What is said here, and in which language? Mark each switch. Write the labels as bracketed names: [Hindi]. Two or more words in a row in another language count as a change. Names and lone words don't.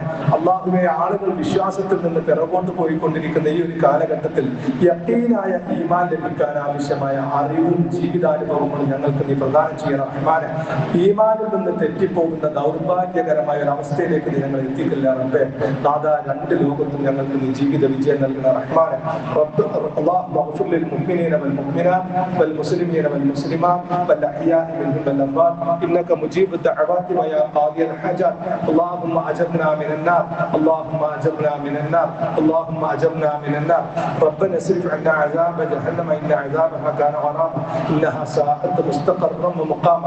[Malayalam] അല്ലാഹുവേ, ആളുകൾ വിശ്വാസത്തിൽ നിന്ന് പിറകോട്ട് പോയിക്കൊണ്ടിരിക്കുന്ന ഈ ഒരു കാലഘട്ടത്തിൽ യഖീനായ ഈമാൻ ലഭിക്കാൻ ആവശ്യമായ അറിവും ജീവിതാനുഭവങ്ങളും ഞങ്ങൾക്ക് നീ പ്രദാനം ചെയ്യണം റഹ്മാനെ. ഈമാനിൽ നിന്ന് തെറ്റിപ്പോകുന്ന ദൗർഭാഗ്യകരമായ ഒരു അവസ്ഥയിലേക്ക് നീ ഞങ്ങൾ എത്തിക്കില്ല റബ്ബേ. നാഥാ, രണ്ട് ലോകത്തും ഞങ്ങൾക്ക് നീ ജീവിത വിജയം നൽകുന്ന റഹ്മാനെ. [Arabic] اللهم اغفر للمؤمنين والمؤمنات والمسلمين والمسلمات والأحياء منهم والأموات إنك مجيب الدعوات ويا قاضي الحاجات. اللهم أجرنا من النار، اللهم أجرنا من النار، اللهم أجرنا من النار. ربنا اصرف عنا عذاب جهنم إن عذابها كان غراما إنها ساءت مستقرا ومقاما.